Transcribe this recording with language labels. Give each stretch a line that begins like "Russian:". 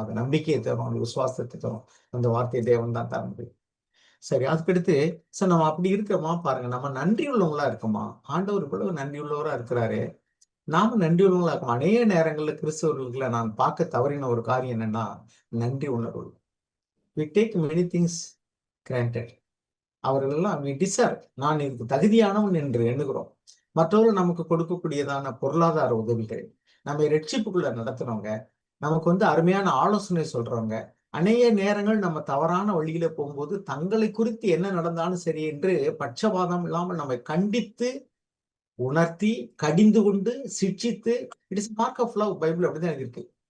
Tamil: அது நம்பிக்கையை தரும், அந்த விசுவாசத்தை தரும். அந்த வார்த்தையை தேவன் தான் தர முடியும். சரி, அதுக்கடுத்து சார் நம்ம அப்படி இருக்கிறோமா பாருங்க. நம்ம நன்றி உள்ளவங்களா இருக்கோமா? ஆண்டவர் இவ்வளவு நன்றி உள்ளவரா இருக்கிறாரு, நாம நன்றி உள்ளவங்களா இருக்கோம். அநேக நேரங்கள்ல கிறிஸ்தவர்களுக்குள்ள நான் பார்க்க தவறின ஒரு காரியம் என்னன்னா, நன்றி உணர்வு.
English: we take many things granted.
Tamil: அவர்கள் எல்லாம்
English: we deserve,
Tamil: நான் இதுக்கு தகுதியானவன் என்று எண்ணுகிறோம். மற்றவர்கள் நமக்கு கொடுக்கக்கூடியதான பொருளாதார உதவிகள், நம்ம ரட்சிப்புக்குள்ள நடத்துறவங்க, நமக்கு அருமையான ஆலோசனை சொல்றவங்க, அநேக நேரங்கள் நம்ம தவறான வழியில போகும்போது தங்களை குறித்து என்ன நடந்தாலும் சரி என்று பட்சபாதம் இல்லாமல் நம்மை கண்டித்து உணர்த்தி கடிந்து கொண்டு சிக்ஷித்து,
English: It is mark of love.
Tamil: Bible அப்படிதான் இருக்கு.